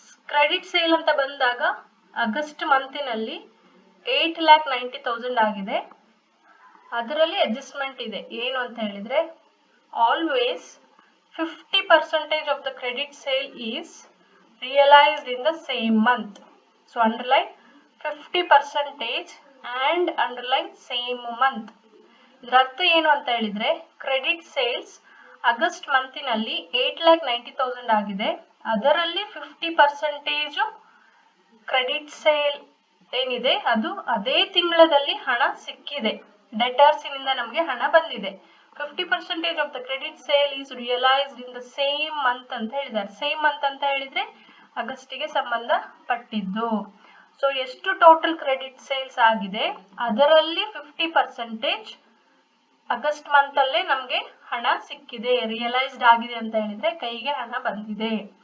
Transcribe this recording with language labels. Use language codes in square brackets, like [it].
[kn] Credit sale ಅಂತ ಬಂದಾಗ August ಮಂತಿನಲ್ಲಿ 8,90,000 ಆಗಿದೆ. ಅದರಲ್ಲಿ ಅಡ್ಜಸ್ಟ್ಮೆಂಟ್ ಇದೆ. ಏನು ಅಂತ ಹೇಳಿದ್ರೆ, [en] Always 50% of the credit sale is realized in the same month. So underline 50% and underline same month. [kn] ಇದರ ಅರ್ಥ ಏನು ಅಂತ ಹೇಳಿದ್ರೆ, ಕ್ರೆಡಿಟ್ ಸೇಲ್ಸ್ ಆಗಸ್ಟ್ ಮಂತಿನಲ್ಲಿ 8,90,000 ಆಗಿದೆ. ಅದರಲ್ಲಿ 50% ಕ್ರೆಡಿಟ್ ಸೇಲ್ ಏನಿದೆ ಅದು ಅದೇ ತಿಂಗಳಲ್ಲಿ ಹಣ ಸಿಕ್ಕಿದೆ, ಡೆಟರ್ಸ್ ಇಂದ ನಮಗೆ ಹಣ ಬಂದಿದೆ. [en] 50% of the credit sale is realized in the same month [kn] ಅಂತ ಹೇಳಿದ್ದಾರೆ. ಸೇಮ್ ಮಂತ್ ಅಂತ ಹೇಳಿದ್ರೆ ಆಗಸ್ಟಿಗೆ ಸಂಬಂಧಪಟ್ಟಿದ್ದು. ಸೊ ಎಷ್ಟು ಟೋಟಲ್ ಕ್ರೆಡಿಟ್ ಸೇಲ್ಸ್ ಆಗಿದೆ ಅದರಲ್ಲಿ 50% ಆಗಸ್ಟ್ ಮಂತ್ ಅಲ್ಲೇ ನಮ್ಗೆ ಹಣ ಸಿಕ್ಕಿದೆ, ರಿಯಲೈಸ್ಡ್ ಆಗಿದೆ ಅಂತ ಹೇಳಿದ್ರೆ ಕೈಗೆ ಹಣ ಬಂದಿದೆ.